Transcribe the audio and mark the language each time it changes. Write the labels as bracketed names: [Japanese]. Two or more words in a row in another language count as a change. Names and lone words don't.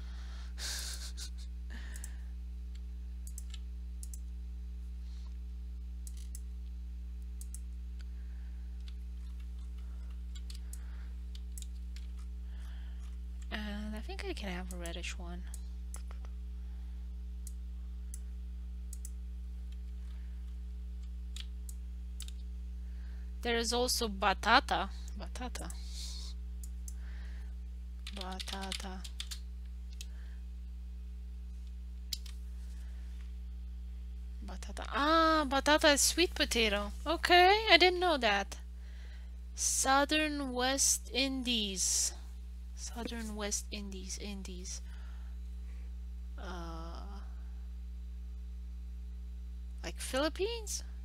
[English] And I think I can have a reddish one. There is also batata. Batata. Batata. Batata. Ah, batata is sweet potato. Okay, I didn't know that. Southern West Indies. Southern West Indies. Indies. Like Philippines?